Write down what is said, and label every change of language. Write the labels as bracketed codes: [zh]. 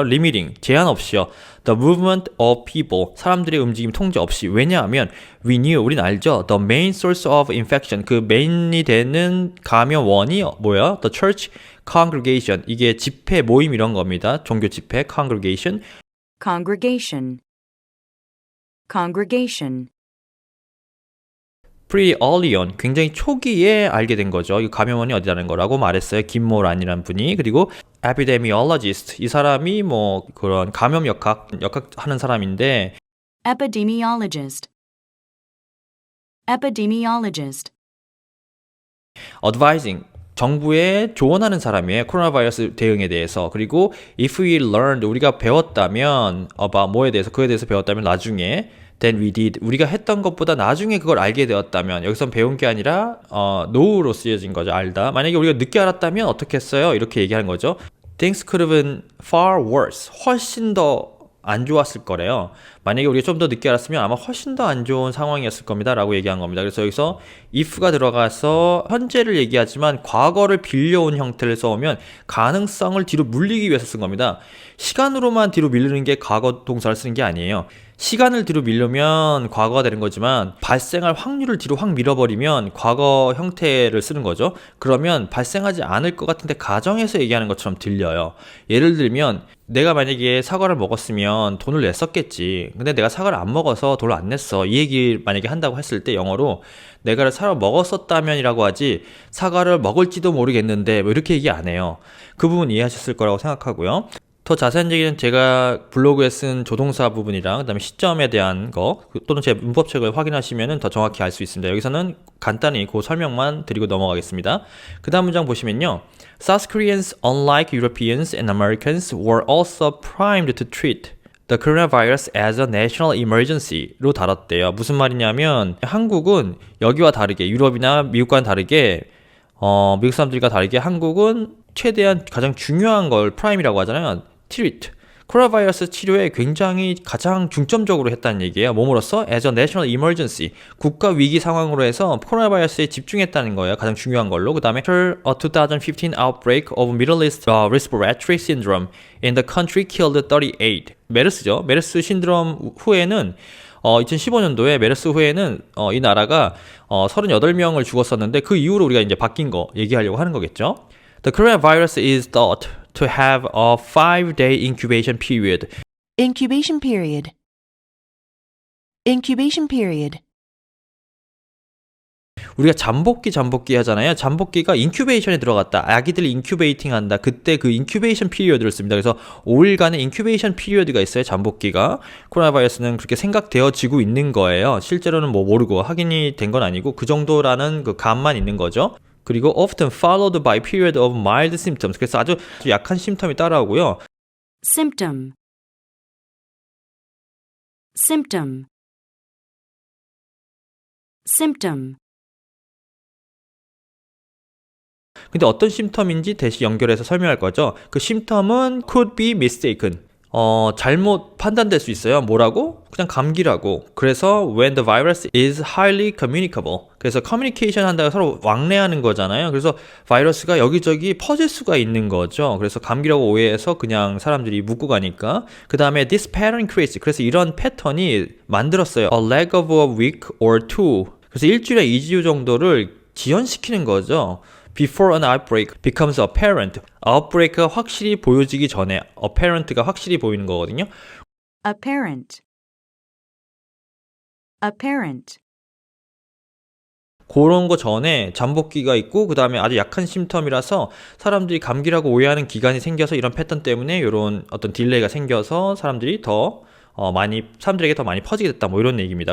[ko] limiting 제한 없이요. [en] The movement of people [ko] 사람들의 움직임 통제 없이. 왜냐하면 we knew 우린 알죠. [en] The main source of infection [ko] 그 메인이 되는 감염원이 뭐야? [en] The church congregation [ko] 이게 집회 모임 이런 겁니다. 종교 집회 congregation. [en] congregation, congregation, pretty early on [ko] 굉장히 초기에 알게 된 거죠. 이 감염원이 어디라는 거라고 말했어요. 김모란이라는 분이. 그리고 epidemiologist 이 사람이 뭐 그런 감염 역학 하는 사람인데 [en] epidemiologist, epidemiologist, advising [ko] 정부에 조언하는 사람이에요. 코로나 바이러스 대응에 대해서. 그리고 [en] if we learned, [ko] 우리가 배웠다면 about 뭐에 대해서, 그에 대해서 배웠다면 나중에 [en] than we did, [ko] 우리가 했던 것보다 나중에 그걸 알게 되었다면, 여기선 배운 게 아니라 know로 쓰여진 거죠. 알다. 만약에 우리가 늦게 알았다면 어떻게 했어요? 이렇게 얘기하는 거죠. [en] Things could have been far worse. [ko] 훨씬 더 안 좋았을 거래요. 만약에 우리가 좀 더 늦게 알았으면 아마 훨씬 더 안 좋은 상황이었을 겁니다 라고 얘기한 겁니다. 그래서 여기서 if가 들어가서 현재를 얘기하지만 과거를 빌려온 형태를 써오면 가능성을 뒤로 물리기 위해서 쓴 겁니다. 시간으로만 뒤로 밀리는 게 과거 동사를 쓰는 게 아니에요. 시간을 뒤로 밀려면 과거가 되는 거지만 발생할 확률을 뒤로 확 밀어버리면 과거 형태를 쓰는 거죠. 그러면 발생하지 않을 것 같은데 가정에서 얘기하는 것처럼 들려요. 예를 들면 내가 만약에 사과를 먹었으면 돈을 냈었겠지. 근데 내가 사과를 안 먹어서 돈을 안 냈어. 이 얘기 만약에 한다고 했을 때 영어로 내가 사과를 먹었었다면이라고 하지 사과를 먹을지도 모르겠는데 뭐 이렇게 얘기 안 해요. 그 부분 이해하셨을 거라고 생각하고요. 더 자세한 얘기는 제가 블로그에 쓴 조동사 부분이랑 그다음에 시점에 대한 거 또는 제 문법책을 확인하시면 더 정확히 알 수 있습니다. 여기서는 간단히 그 설명만 드리고 넘어가겠습니다. 그 다음 문장 보시면요. [en] South Koreans, unlike Europeans and Americans, were also primed to treat the coronavirus as a national emergency로 [ko] 다뤘대요. 무슨 말이냐면 한국은 여기와 다르게 유럽이나 미국과는 다르게 미국 사람들과 다르게 한국은 최대한 가장 중요한 걸 프라임이라고 하잖아요. [en] treat. [ko] 코로나 바이러스 치료에 굉장히 가장 중점적으로 했다는 얘기예요. 몸으로써 [en] as a national emergency. [ko] 국가 위기 상황으로 해서 코로나 바이러스에 집중했다는 거예요. [en] 가장 중요한 걸로. [ko] 그 다음에 [en] after a 2015 outbreak of Middle East respiratory syndrome in the country killed 38. [ko] 메르스죠. 메르스 신드롬 후에는 2015년도에 메르스 후에는 이 나라가 38명을 죽었었는데 그 이후로 우리가 이제 바뀐 거 얘기하려고 하는 거겠죠. [en] The coronavirus is thought to have a 5-day incubation period. Incubation period. Incubation period. [ko] 우리가 잠복기 하잖아요. 잠복기가 인큐베이션에 들어갔다. 아기들이 인큐베이팅 한다. 그때 그 인큐베이션 피리어드를 씁니다. 그래서 5일간의 인큐베이션 피리어드가 있어요. 잠복기가. 코로나 바이러스는 그렇게 생각되어지고 있는 거예요. 실제로는 뭐 모르고 확인이 된 건 아니고 그 정도라는 그 감만 있는 거죠. [en] 그리고 often followed by period of mild symptoms. [ko] 그래서 아주 약한 심텀이 따라오고요. [en] Symptom. Symptom. Symptom. [ko] 근데 어떤 심텀인지 대시 연결해서 설명할 거죠. 그 심텀은 [en] could be mistaken. [ko] 잘못 판단될 수 있어요. 뭐라고? 그냥 감기라고. [en] 그래서 when the virus is highly communicable. [ko] 그래서 communication 한다고 서로 왕래하는 거잖아요. 그래서 바이러스가 여기저기 퍼질 수가 있는 거죠. 그래서 감기라고 오해해서 그냥 사람들이 묻고 가니까. [en] 그 다음에 this pattern creates. [ko] 그래서 이런 패턴이 만들었어요. [en] A lag of a week or two. [ko] 그래서 일주일에 2주 정도를 지연시키는 거죠. [en] Before an outbreak becomes apparent. [ko] outbreak가 확실히 보여지기 전에 apparent가 확실히 보이는 거거든요. [en] Apparent. Apparent. [ko] 그런 거 전에 잠복기가 있고 그 다음에 아주 약한 심텀이라서 사람들이 감기라고 오해하는 기간이 생겨서 이런 패턴 때문에 이런 어떤 딜레이가 생겨서 사람들에게 더 많이 퍼지게 됐다 뭐 이런 얘기입니다.